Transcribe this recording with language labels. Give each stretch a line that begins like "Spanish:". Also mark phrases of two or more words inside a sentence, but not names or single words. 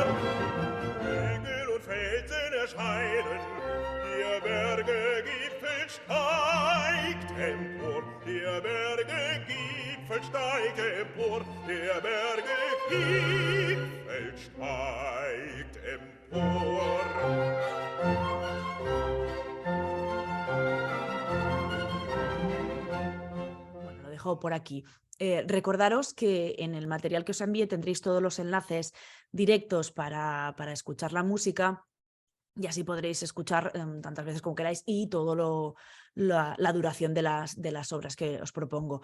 German: Hügel und Felsen erscheinen, der Berge Gipfel steigt empor. Der Berge Gipfel steigt empor. Der Berge Gipfel steigt empor.
Spanish: Bueno, lo dejo por aquí. Recordaros que en el material que os envíe tendréis todos los enlaces directos para escuchar la música y así podréis escuchar tantas veces como queráis y todo la duración de las obras que os propongo.